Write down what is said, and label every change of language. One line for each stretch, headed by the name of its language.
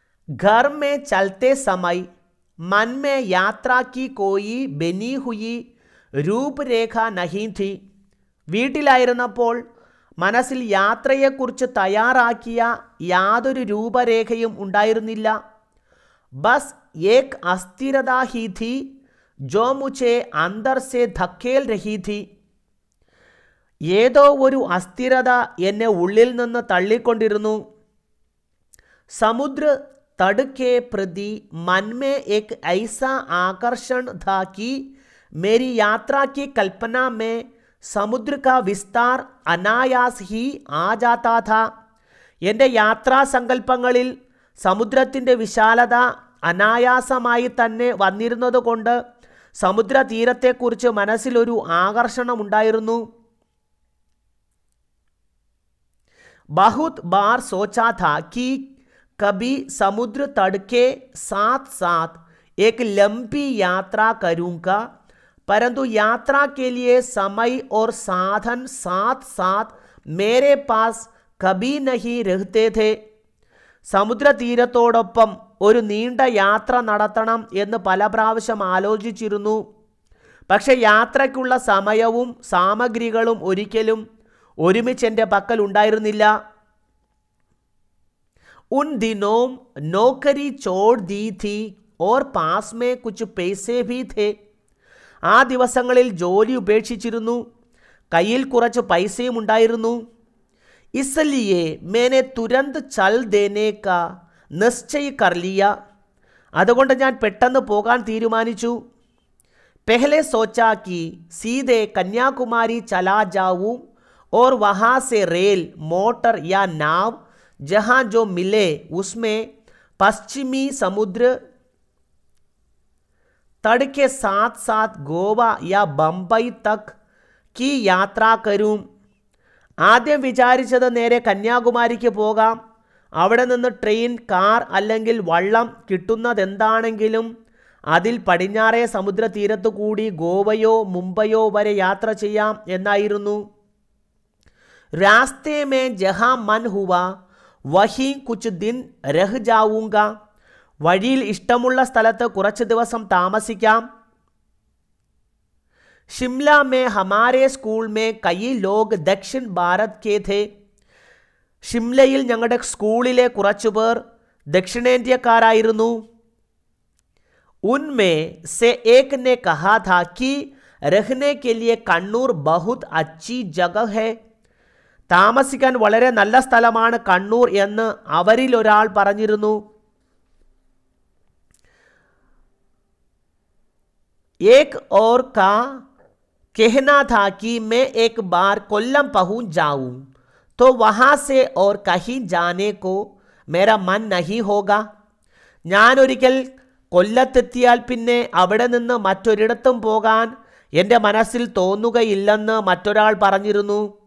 Hindi: घर में चलते समय मन में यात्रा की कोई बनी हुई रूपरेഖ नहीं थी.
Malayalam: വീട്ടിലായിരുന്നപ്പോൾ മനസ്സിൽ യാത്രയെക്കുറിച്ച് തയ്യാറാക്കിയ യാതൊരു രൂപരേഖയും ഉണ്ടായിരുന്നില്ല.
Hindi: ബസ് ഏക് അസ്ഥിരത ഹി थी जो मुझे अंदर से धकेल रही थी.
Malayalam: ഏതോ ഒരു അസ്ഥിരത എന്നെ ഉള്ളിൽ നിന്ന് തള്ളിക്കൊണ്ടിരുന്നു.
Hindi: समुद्र तट के प्रति मन में एक ऐसा आकर्षण था कि मेरी यात्रा की कल्पना में समुद्र का विस्तार अनायास ही आ जाता था.
Malayalam: എൻ്റെ യാത്രാ സങ്കല്പങ്ങളിൽ സമുദ്രത്തിൻ്റെ വിശാലത അനായാസമായി തന്നെ വന്നിരുന്നതുകൊണ്ട് സമുദ്രതീരത്തെക്കുറിച്ച് മനസ്സിലൊരു ആകർഷണമുണ്ടായിരുന്നു.
Hindi: बहुत बार सोचा था कि कभी समुद्र तट के साथ साथ एक लंबी यात्रा करूँगा, परंतु यात्रा के लिए समय और साधन साथ साथ मेरे पास कभी नहीं रहते थे.
Malayalam: സമുദ്രതീരത്തോടൊപ്പം ഒരു നീണ്ട യാത്ര നടത്തണം എന്ന് പല പ്രാവശ്യം ആലോചിച്ചിരുന്നു. പക്ഷെ യാത്രയ്ക്കുള്ള സമയവും സാമഗ്രികളും ഒരിക്കലും ഒരുമിച്ച് എൻ്റെ പക്കൽ ഉണ്ടായിരുന്നില്ല.
Hindi: उन दिनों नौकरी छोड़ दी थी और पास में कुछ पैसे भी थे.
Malayalam: ആ ദിവസങ്ങളിൽ ജോലി ഉപേക്ഷിച്ചിരുന്നു, കയ്യിൽ കുറച്ച് പൈസയും ഉണ്ടായിരുന്നു.
Hindi: इसलिए मैंने तुरंत चल देने का निश्चय कर लिया.
Malayalam: അതുകൊണ്ട് ഞാൻ പെട്ടെന്ന് പോകാൻ തീരുമാനിച്ചു.
Hindi: पहले सोचा कि सीधे कन्याकुमारी चला जाऊं और वहाँ से रेल, मोटर या नाव जहाँ जो मिले उसमें पश्चिमी समुद्र तट के साथ साथ गोवा या बम्बई तक की यात्रा करूं.
Malayalam: ആദ്യം വിചാരിച്ചത് നേരെ കന്യാകുമാരിക്ക് പോകാം, അവിടെ നിന്ന് ട്രെയിൻ, കാർ അല്ലെങ്കിൽ വള്ളം കിട്ടുന്നതെന്താണെങ്കിലും അതിൽ പടിഞ്ഞാറേ സമുദ്രതീരത്തു കൂടി ഗോവയോ മുംബൈയോ വരെ യാത്ര ചെയ്യാം എന്നായിരുന്നു.
Hindi: रास्ते में जहाँ मन हुआ वहीं कुछ दिन रह जाऊंगा.
Malayalam: വഴിയിൽ ഇഷ്ടമുള്ള സ്ഥലത്ത് കുറച്ച് ദിവസം താമസിക്കാം.
Hindi: शिमला में हमारे स्कूल में कई लोग दक्षिण भारत के थे.
Malayalam: ഷിംലയിൽ ഞങ്ങളുടെ സ്കൂളിലെ കുറച്ചു പേർ ദക്ഷിണേന്ത്യക്കാരായിരുന്നു.
Hindi: उनमें से एक ने कहा था कि रहने के लिए कन्नूर बहुत अच्छी जगह है.
Malayalam: താമസിക്കാൻ വളരെ നല്ല സ്ഥലമാണ് കണ്ണൂർ എന്ന് അവരിൽ ഒരാൾ പറഞ്ഞിരുന്നു.
Hindi: एक और का कहना था कि मैं एक बार कोल्लम पहुंच जाऊं तो वहां से और कहीं जाने को मेरा मन नहीं होगा.
Malayalam: ഞാൻ ഒരിക്കൽ കൊല്ലത്തെത്തിയാൽ പിന്നെ അവിടെ നിന്ന് മറ്റൊരിടത്തും പോകാൻ എൻ്റെ മനസ്സിൽ തോന്നുകയില്ലെന്ന് മറ്റൊരാൾ പറഞ്ഞിരുന്നു.